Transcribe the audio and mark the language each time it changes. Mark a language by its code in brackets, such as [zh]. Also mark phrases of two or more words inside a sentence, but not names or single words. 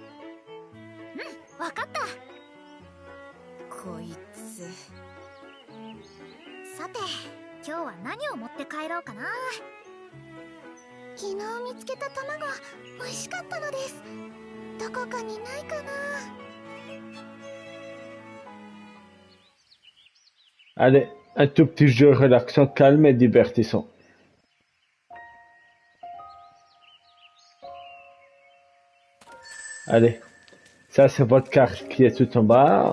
[ja] うん、わかった。こいつ。さて、今日は何を持って帰ろうかな。昨日見つけた卵、美味しかったのです。どこかにないかな。 [fr] Allez, un tout petit jeu relaxant, calme et divertissant. Allez, ça c'est votre carte qui est tout en bas.